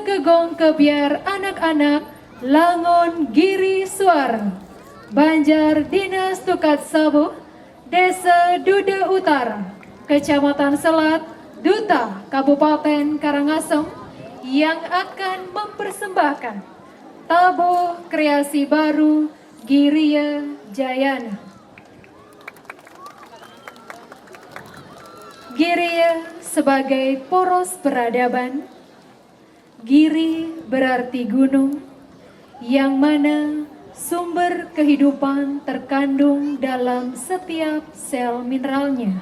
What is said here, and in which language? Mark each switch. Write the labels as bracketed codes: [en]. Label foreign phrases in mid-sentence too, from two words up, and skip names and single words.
[id] Gong Kebiar anak-anak Langon Giri Suara, Banjar Dinas Tukat Sabu, Desa Duda Utara, Kecamatan Selat, Duta, Kabupaten Karangasem, yang akan mempersembahkan tabuh kreasi baru Giriya Jayana. Giriya sebagai poros peradaban. Giri berarti gunung, yang mana sumber kehidupan terkandung dalam setiap sel mineralnya.